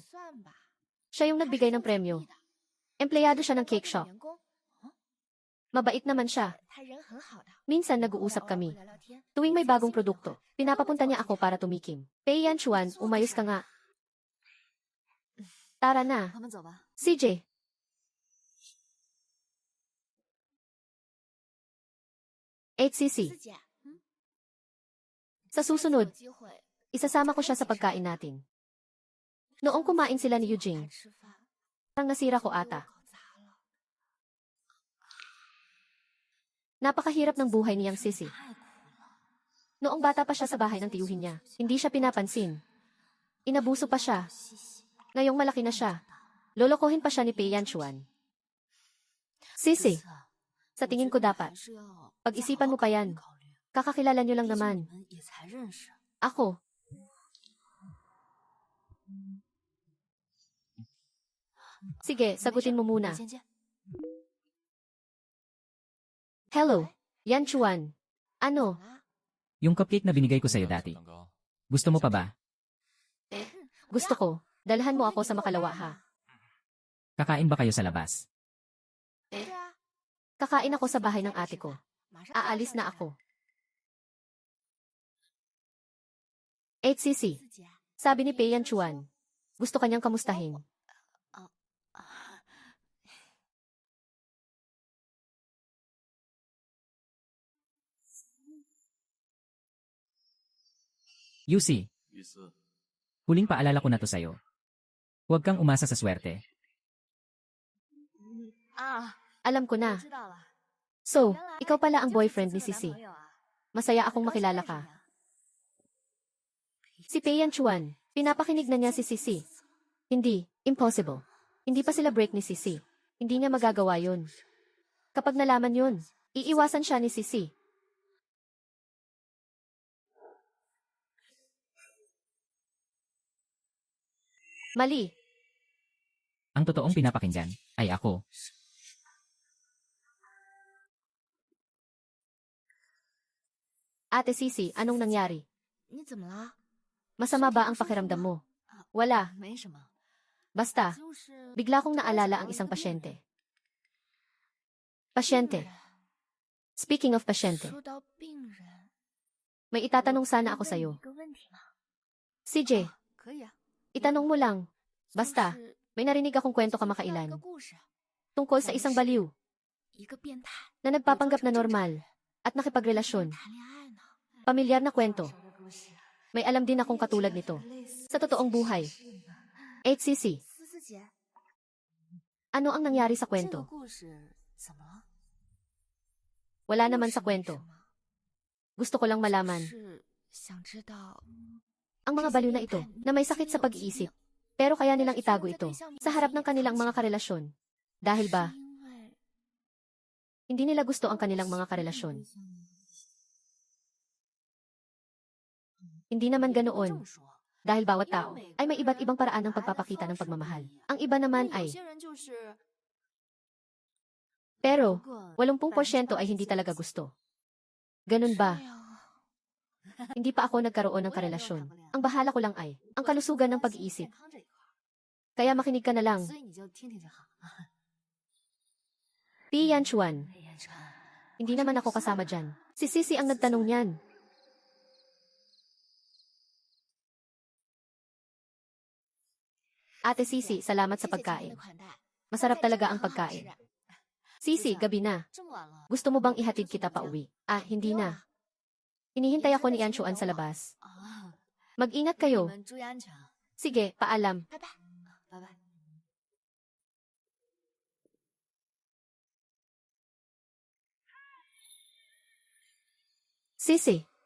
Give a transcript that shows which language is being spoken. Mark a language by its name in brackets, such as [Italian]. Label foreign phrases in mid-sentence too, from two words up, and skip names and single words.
[Filipino] Siya yung nagbigay ng premyo. Empleyado siya ng cake shop. Mabait naman siya. Minsan nag-uusap kami. Tuwing may bagong produkto, pinapapunta niya ako para tumikim. Pei Yanchuan, umayos ka nga. Tara na. CJ. HCC. [Chinese] 四姐， [Filipino] Sa susunod, [Chinese] 有机会 [Filipino] isasama ko siya sa pagkain natin. Noong kumain sila ni Eugene, [Chinese] 吃饭， [Filipino] parang nasira ko ata. [Chinese] 搞砸了， [Filipino] Napakahirap ng buhay niyang Sisi. [Chinese] 太苦了。 [Filipino] Noong bata pa siya sa bahay ng tiyuhin niya, hindi siya pinapansin. Inabuso pa siya. 细细， Ngayong malaki na siya, lolokohin pa siya ni Pei Yanchuan. Sisi, [Chinese] 这次 [Filipino] sa tingin ko dapat, [Chinese] 还是要 [Filipino] pag-isipan mo pa yan. [Chinese] 考虑， [Filipino] Kakakilala niyo lang [Chinese] 毕竟 [Filipino] naman. [Chinese] 你们也才认识。 [Filipino] Ako. Sige, sagutin mo muna. [Chinese] 先见。 [Filipino] Hello, Yanchuan. Ano? Yung cupcake na binigay ko sa'yo dati. Gusto mo pa ba? Gusto ko. Dalhan mo ako sa Makalawa ha. Kakain ba kayo sa labas? [Chinese] 对啊， [Filipino] Kakain ako sa bahay ng ate ko. [Chinese] 马上 [Filipino] Aalis [Chinese] 就要 [Filipino] na [Chinese] 上来 [Filipino] ako. HCC, [Chinese] 四姐， [Filipino] sabi ni Pei Yanchuan. Gusto kanyang kamustahin. Yusi, [Chinese] 意思 [Filipino] huling paalala ko na to sa'yo. Huwag kang umasa sa swerte. [Chinese] 啊， [Filipino] Alam ko [Chinese] 我 [Filipino] na. [Chinese] 知道了。 [Filipino] So, [Chinese] 原来 [Filipino] ikaw pala [Chinese] 你 [Filipino] ang [Chinese] 就是 [Filipino] boyfriend [Chinese] 四 [Filipino] ni [Chinese] 四的 [Filipino] Sisi. [Chinese] 男朋友啊 [Filipino] Masaya akong [Chinese] 很高兴 [Filipino] makilala [Chinese] 认识 [Filipino] ka. [Chinese] 你啊 [Filipino] Si Pei Yanchuan, pinapakinig na niya si Sisi. Hindi, impossible. Hindi pa sila break ni Sisi. Hindi niya magagawa yun. Kapag nalaman yun, iiwasan siya ni Sisi. Mali. Ang totoong pinapakinggan ay ako. Ate Sisi, anong nangyari? [Chinese] 你怎么了？ [Filipino] Masama ba ang pakiramdam mo? Wala. [Chinese] 没什么， [Filipino] Basta, [Chinese] 就是 [Filipino] bigla kong naalala ang isang pasyente. Pasyente. [English] Speaking of [Filipino] pasyente, [Chinese] 说到病人， [Filipino] may itatanong sana ako [Chinese] 问你 [Filipino] sa'yo. [Chinese] 一个问题吗？ [Filipino] CJ, [Chinese] 可以啊， [Filipino] itanong mo lang. [Chinese] 就 [Filipino] Basta, [Chinese] 是 [Filipino] may narinig akong kwento [Chinese] 听到一 [Filipino] kamakailan [Chinese] 个故事， [Filipino] tungkol sa isang baliw [Chinese] 一个变态 [Filipino] na nagpapanggap na normal at nakipagrelasyon. [Chinese] 谈恋爱呢。 [Filipino] Pamilyar na kwento. [Chinese] 说的故事 [Filipino] May alam din akong katulad nito. [Chinese] 类似 [Filipino] Sa totoong buhay. HCC, [Chinese] 思思姐， [Filipino] ano ang nangyari sa [Chinese] 这个 [Filipino] kwento? [Chinese] 故事怎么了？ [Filipino] Wala naman [Chinese] 故 [Filipino] sa [Chinese] 事没 [Filipino] kwento. [Chinese] 什么 [Filipino] Gusto ko lang [Chinese] 就 [Filipino] malaman [Chinese] 是想知道 [Filipino] ang mga baliw na ito na may sakit sa pag-iisip. Pero kaya nilang itago ito sa harap ng kanilang mga karelasyon. Dahil ba, [Chinese] 是因为 [Filipino] hindi nila gusto ang kanilang mga karelasyon. Hindi naman [Chinese] 这么 [Filipino] ganoon. [Chinese] 说， [Filipino] Dahil bawat tao ay may iba't ibang paraan ng pagpapakita ng pagmamahal. Ang iba [Chinese] 那 [Filipino] naman [Chinese] 有 [Filipino] ay, [Chinese] 些人就是 [Filipino] pero [Chinese] 不过 [Filipino] 80% ay hindi talaga gusto. Ganun ba? [Chinese] 这样啊 [Filipino] Hindi pa ako nagkaroon ng karelasyon. Ang bahala ko lang ay, ang kalusugan ng [Chinese] 健 [Filipino] pag-iisip. [Chinese] 康这一块 [Filipino] Kaya makinig ka na lang. [Chinese] 所以你就听听就好。 [Filipino] Pi Yanchuan, [Chinese] 裴彦川， [Filipino] hindi naman ako kasama dyan. Si Sisi ang nagtanong niyan. Ate Sisi, salamat sa [Chinese] 谢谢今天 [Filipino] pagkain. [Chinese] 的款待， [Filipino] Masarap [Chinese] 菜 [Filipino] talaga [Chinese] 真 [Filipino] ang [Chinese] 的很好 [Filipino] pagkain. [Chinese] 吃 [Filipino] Sisi, gabi na. [Chinese] 这么晚了， [Filipino] Gusto mo bang ihatid kita pa uwi? Ah, hindi na. Hinihintay ako ni Yanchuan sa labas. [Chinese] 啊， [Filipino] Mag-ingat [Chinese] 你 [Filipino] kayo. [Chinese] 们注意安全， [Filipino] Sige, paalam. [Chinese] 拜拜，拜拜。 [Filipino] Sisi.